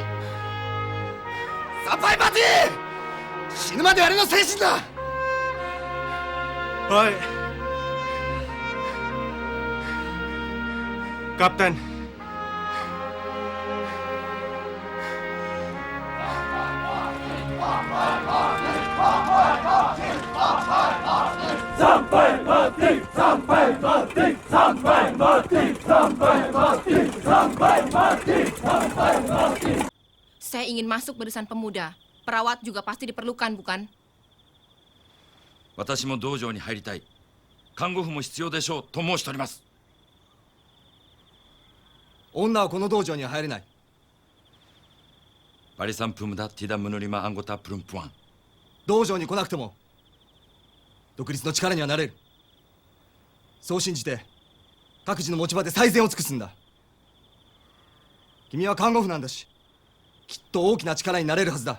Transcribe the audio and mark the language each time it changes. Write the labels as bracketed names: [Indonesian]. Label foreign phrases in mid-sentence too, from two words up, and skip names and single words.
[Indonesian] Sampai mati! [Japanese] 死ぬまであれの精神だ。はい。Kapten. [Indonesian] Sampai mati, sampai mati, sampai mati, sampai mati, sampai mati, sampai mati. Saya ingin masuk barisan pemuda. Perawat juga pasti diperlukan, bukan? [Japanese] 私も道場に入りたい。看護婦も必要でしょうと申しております。女はこの道場には入れない。 [Indonesian] Barisan pemuda tidak menerima anggota perempuan。 [Japanese] 道場に来なくても独立の力にはなれる。そう信じて各自の持ち場で最善を尽くすんだ。君は看護婦なんだし、きっと大きな力になれるはずだ。